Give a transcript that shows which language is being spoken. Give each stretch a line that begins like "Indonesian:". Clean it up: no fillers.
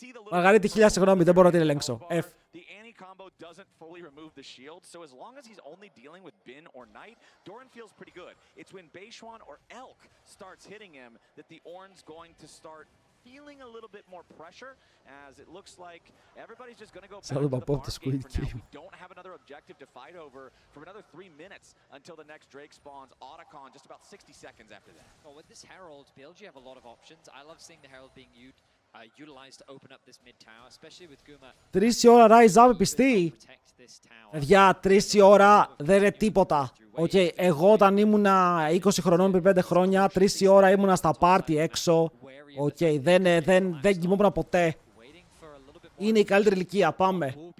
Greek: Μαργαρίτη, 1000 συγγνώμη, δεν μπορώ να την ελέγξω. F.
English: The anti-combo doesn't fully remove the shield, so as long as he's only dealing with Bin or Knight, Doran feels pretty good. It's when Beishuan or Elk starts hitting him that the Ornn's going to start feeling a little bit more pressure, as it looks like everybody's just going to go back to the farm game for now. We don't have another objective to fight over for another 3 minutes until the next Drake spawns. Otacon just about 60 seconds after that. Well, with this Herald, BLG have a lot of options. I love seeing the Herald being utilized to open up this mid tower, especially with Guma.
Greek: 3 η ώρα rise up, πιστή. Παιδιά, 3 η ώρα δεν είναι τίποτα. Okay, εγώ όταν ήμουνα 20 χρονών πριν 5 χρόνια, 3 η ώρα ήμουνα στα πάρτι έξω. Okay, δεν κοιμόμουν ποτέ. Είναι η καλύτερη ηλικία, πάμε.